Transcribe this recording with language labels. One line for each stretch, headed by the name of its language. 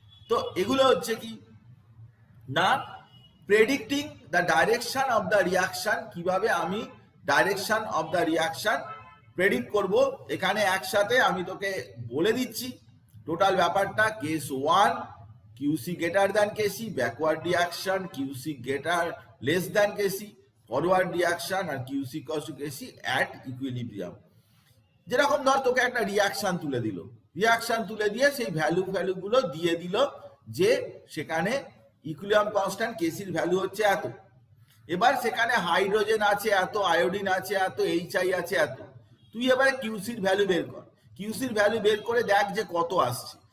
Bangla: তো এগুলো হচ্ছে কি না predicting the direction of the reaction, কিভাবে আমি direction of the reaction predict করব। এখানে একসাথে আমি তোকে বলে দিচ্ছি টোটাল ব্যাপারটা। Case 1
English: QC greater than KC, backward reaction QC greater less than KC, forward reaction
Bangla: আর
English: QC equals to KC at equilibrium।
Bangla: যেরকম ধর তোকে একটা রিয়াকশন তুলে দিল, রিয়াকশন তুলে দিয়ে সেই ভ্যালুগুলো দিয়ে দিল যে সেখানে ইকুইলিব্রিয়াম কনস্ট্যান্ট কেসির ভ্যালু হচ্ছে এত। এবার সেখানে হাইড্রোজেন আছে এত, আয়োডিন আছে এত, এইচআই আছে এত। তুই এবারে কিউসির ভ্যালু বের কর, কিউসির ভ্যালু বের করে দেখ যে কত আসছে।